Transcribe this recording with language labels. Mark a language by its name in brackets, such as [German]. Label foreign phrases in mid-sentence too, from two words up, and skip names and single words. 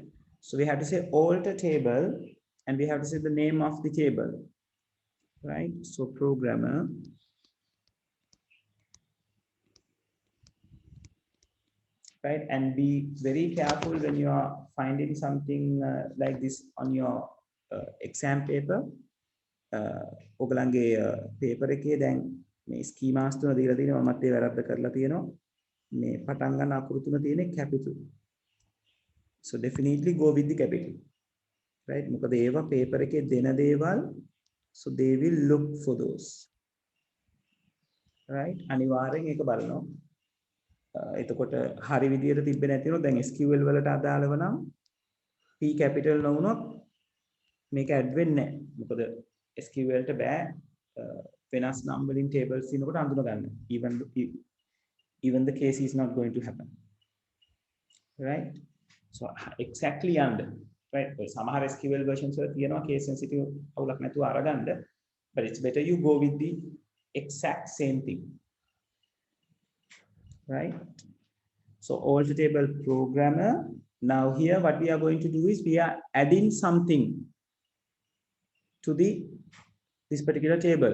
[English] So we have to say alter table and we have to say the name of the table, right? So programmer, right? And be very careful when you are finding something like this on your exam paper. [Sinhala] ඔගලන්ගේ පේපර් එකේ දැන් මේ ස්කීමාස් තුන දීලා තියෙනවා මමත් ඒ වැරද්ද කරලා තියෙනවා මේ පටන් ගන්න අකුරු තුන තියෙන්නේ capital. [English] So definitely go with the capital, right? [Sinhala] මොකද ඒවා පේපර් එකේ දෙන දේවල්, [English] so they will look for those, right? [Sinhala] අනිවාර්යෙන් ඒක බලනවා. එතකොට හරි විදියට තිබ්බේ නැතිනොත් දැන් SQL වලට අදාළව නම් P capital නොවුනොත් මේක ඇඩ් වෙන්නේ නැහැ. මොකද SQL වලට බෑ වෙනස් නම් වලින් tables දිනකොට අඳුන ගන්න. [English] Even the case is not going to happen, right? So exactly under, right? [Sinhala] සමහර SQL versions වල තියෙනවා [English] case sensitive [Sinhala] අවුලක් නැතුව අරගන්න, [English] but it's better you go with the exact same thing, right? So alter table programmer. Now here what we are going to do is we are adding something to this particular table.